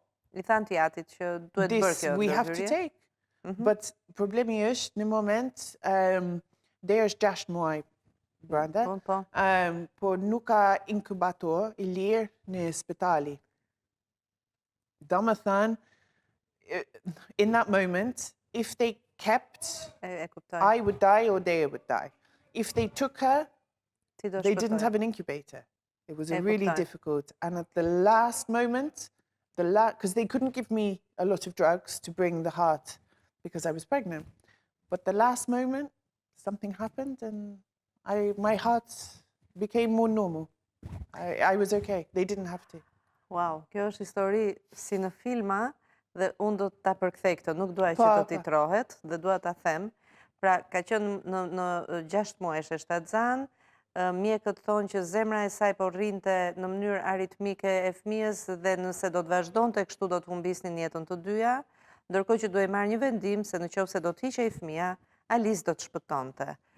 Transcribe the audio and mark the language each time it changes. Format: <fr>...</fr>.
<sq>I thanë të jatit që duhet bërë kjo</sq> <en>we have to take.</en> <sq>But problemi është në moment, Deja është 6 muaj brenda, po nuk ka inkubator i lirë në spitali. Do më thënë,</sq> <en>in that moment, if they kept, I would die or Deja would die. If they took her, they didn't have an incubator. It was really difficult. And at the last moment, because they couldn't give me a lot of drugs to bring the heart because I was pregnant. But the last moment, something happened and my heart became more normal. I was okay. They didn't have to.</en> <sq>Wow, kjo është histori si në filma dhe unë do ta përkthej këtë, nuk dua që të titrohet dhe dua ta them. Pra, ka qenë në 6 muaj e shtatzan, mjekët thonë që zemra e saj po rrinte në mënyrë aritmike e fëmijës dhe nëse do të vazhdonte kështu do të humbisnin jetën të dyja, ndërkohë që duhej marrë një vendim se nëse do të hiqej fëmia, Alice do të shpëtonte.</sq>